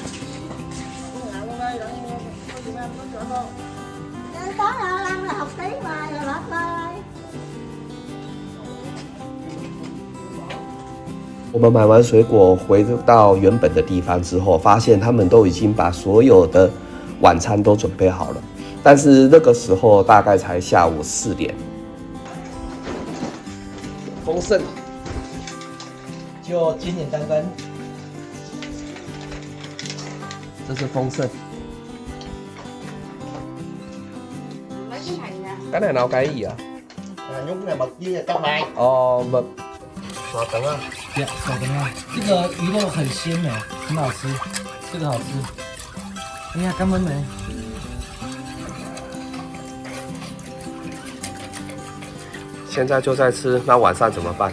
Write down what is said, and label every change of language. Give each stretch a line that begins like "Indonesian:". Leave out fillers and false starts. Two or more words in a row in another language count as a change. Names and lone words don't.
Chinese: 我们买完水果回到原本的地方之后，发现他们都已经把所有的晚餐都准备好了，但是那个时候大概才下午4点。丰盛，就简简单单。这是丰盛。
Vietnamese: cái này nào cái gì ạ? Nhúng này mực với trong này. Mực.
Chinese: 稍等啊。对，稍等啊。这个鱼肉很鲜美，很好吃，这个好吃。哎呀，干焖没？现在就在吃，那晚上怎么办？